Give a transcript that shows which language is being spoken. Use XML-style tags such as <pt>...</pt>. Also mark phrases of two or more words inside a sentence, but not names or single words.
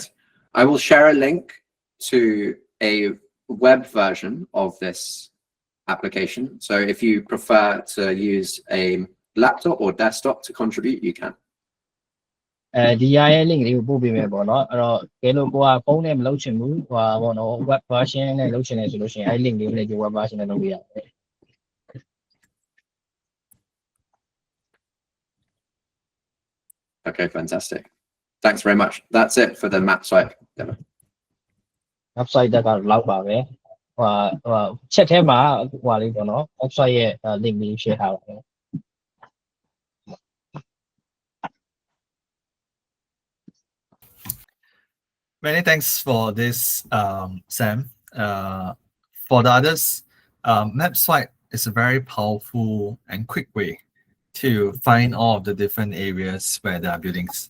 <en>I will share a link to a web version of this application. So if you prefer to use a laptop or desktop to contribute, you can.</en> <my>ဒီရရဲ့ link လေးကိုပို့ပေးမယ်ပေါ့နော်အဲ့တော့ကဲလို့ကိုကဖုန်းနဲ့မလုပ်ချင်ဘူးဟိုပေါ့နော်</my> <en>web version</en> <my>နဲ့လုပ်ချင်တယ်ဆိုလို့ရှိရင်အဲ့ link လေးနဲ့ဒီ</my> <en>web version</en> <my>နဲ့လုပ်လို့ရတယ်</my> <en>Okay, fantastic. Thanks very much. That's it for the map site demo.</en> <my>website တက်ကတော့လောက်ပါပဲဟို chat ထဲမှာဟိုလေးပေါ့နော် website ရဲ့ link လေး share ထားပါတယ်</my> <en>Many thanks for this, Sam. For the others, map swipe is a very powerful and quick way to find all of the different areas where there are buildings.</en>